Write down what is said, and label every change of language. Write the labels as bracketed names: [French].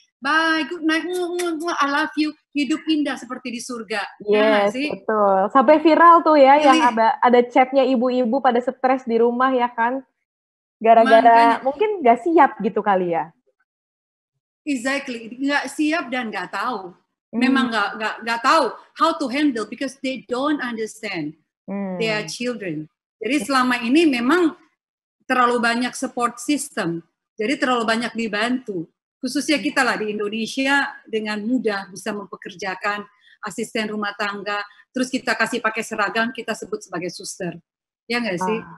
[English] Bye, good night, I love you. [Indonesian] Hidup indah seperti di surga. [English] Yes, betul. [Indonesian] Sampai viral tuh ya, yang ada chatnya ibu-ibu pada stres di rumah ya kan? Gara-gara mungkin nggak siap gitu kali ya? [English] Exactly, [Indonesian] nggak siap dan nggak tahu. Memang nggak tahu [English] how to handle because they don't understand their children. [Indonesian] Jadi selama ini memang terlalu banyak support system, jadi terlalu banyak dibantu. Khususnya kita lah di Indonesia dengan mudah bisa mempekerjakan asisten rumah tangga, terus kita kasih pakai seragam, kita sebut sebagai suster. Ya nggak sih?